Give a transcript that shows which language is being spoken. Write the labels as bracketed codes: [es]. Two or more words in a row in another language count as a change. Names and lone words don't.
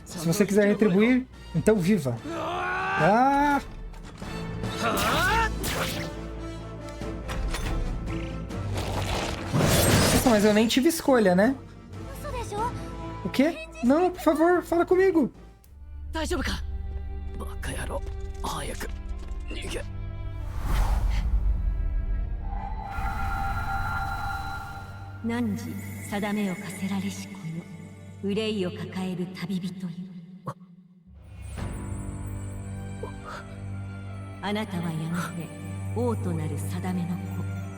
[pt] Se você quiser retribuir, então viva. Ah! Nossa, mas eu nem tive escolha, né? O quê? Não, por favor, fala comigo. [ja] Nanji, 定めを課せられしこの憂いを抱える旅人よ。あなたはやがて王となる定めの子。